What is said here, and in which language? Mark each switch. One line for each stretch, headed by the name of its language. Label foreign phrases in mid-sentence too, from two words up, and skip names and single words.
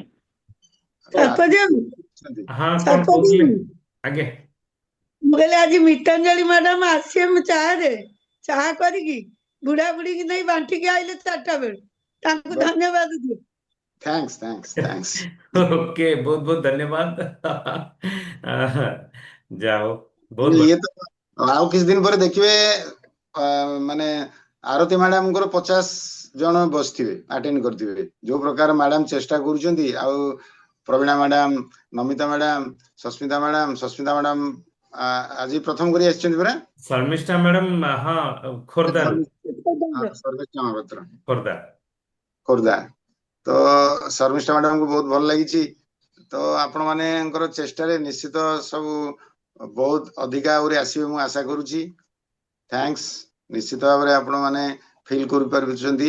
Odia: କାର୍ତ୍ତିକ ସତ୍ୟଦେବ ଅଛନ୍ତି। ହଁ, କଣ କହୁଥିଲେ? ସତ୍ୟଦେବ ଆଜ୍ଞା। ମୁଁ କହିଲି ଆଜି ମିତାଞ୍ଜଳି ମ୍ୟାଡାମ ଆସିବେ ମୁଁ ଚାହା କରିକି ବୁଢା ବୁଢୀକି ନେଇ ବାଣ୍ଟିକି ଆଇଲେ 4ଟା ବେଳେ। ତାଙ୍କୁ ଧନ୍ୟବାଦ ଦିଅ। ଥ୍ୟାଙ୍କ୍ସ ଥ୍ୟାଙ୍କ୍ସ ଥ୍ୟାଙ୍କ୍ସ।
Hindi: ओके, बहुत बहुत धन्यवाद। जाओ, बहुत ଇଏ बढ़िया।
Odia: ତ ଆଉ କିଛି ଦିନ ପରେ ଦେଖିବେ ମାନେ ଆରତୀ ମ୍ୟାଡାମଙ୍କର 50 ଜଣ ବସିଥିବେ, ଆଟେଣ୍ଡ କରିଥିବେ। ଯୋଉ ପ୍ରକାର ମ୍ୟାଡାମ ଚେଷ୍ଟା କରୁଛନ୍ତି। ଆଉ ପ୍ରବୀଣା ମ୍ୟାଡାମ, ନମିତା ମ୍ୟାଡାମ, ସସ୍ମିତା ମ୍ୟାଡାମ ଆଜି ପ୍ରଥମ କରି ଆସିଛନ୍ତି ପରା। ଶର୍ମିଷ୍ଠା ମ୍ୟାଡାମ, ହଁ, ଖୋର୍ଦ୍ଧାରୁ। ସର୍ବେଶ୍ଵର ମହାପାତ୍ର, खोरदा। ଖୋର୍ଦ୍ଧା। ତ ଶର୍ମିଷ୍ଠା ମ୍ୟାଡାମଙ୍କୁ ବହୁତ ଭଲ ଲାଗିଛି। ତ ଆପଣ ମାନଙ୍କର ଚେଷ୍ଟାରେ ନିଶ୍ଚିତ ସବୁ ବହୁତ ଅଧିକା ଆହୁରି ଆସିବେ ମୁଁ ଆଶା କରୁଛି। ଥ୍ୟାଙ୍କ୍ସ। ନିଶ୍ଚିତ ଭାବରେ ଆପଣ ମାନେ ଫିଲ୍ କରିପାରୁଛନ୍ତି।